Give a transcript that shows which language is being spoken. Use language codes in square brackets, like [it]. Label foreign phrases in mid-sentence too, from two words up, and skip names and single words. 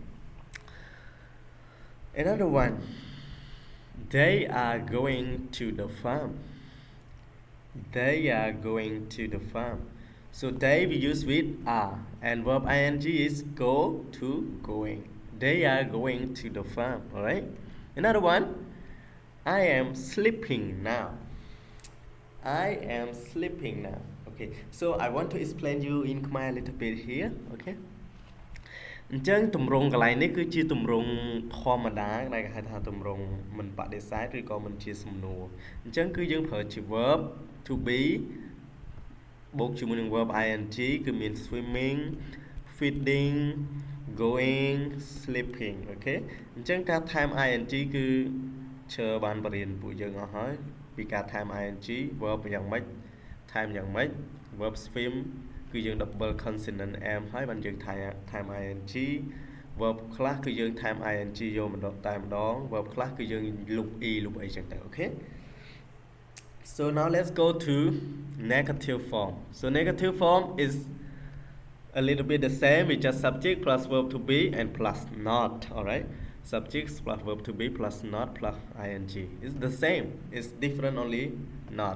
[en] another one they are going to the farm they are going to the farm so they we use with are and verb ing is go to going they are going to the farm alright another one I am sleeping now I am sleeping now okay so I want to explain you in Khmer a little bit here okay អញ្ចឹងទម្រង់កន្លែងនេះគឺជាទម្រង់ [km] ធម្មតាដែលគេហៅថាទម្រង់មិនបដិសេធឬក៏មិនជាសំណួរអញ្ចឹងគឺយើងប្រើ ជា [en] verb to be [km] បូកជាមួយនឹង [en] verb ing [km] គឺមាន [en] swimming feeding going sleeping [km] អូខេអញ្ចឹងការថែម ing គឺឈើបានបរៀនពួកយើងអស់ហើយពីការថែម [en] ing verb [km] យ៉ាងម៉េចថែមយ៉ាងម៉េច [en] verb swim [km] គឺយើង [en] double consonant m [km] ហើយបានយើងថែម [en] ing verb [km] ខ្លះគឺយើងថែម ing យកម្ដងតែម្ដង verb ខ្លះគឺយើង [en] loop e loop [km] អីចឹងទៅ okay. [en] So now let's go to negative form. So negative form is a little bit the same with just subject plus verb to be and plus not, alright. Subjects plus verb to be plus not plus ing. It's the same. It's different only not.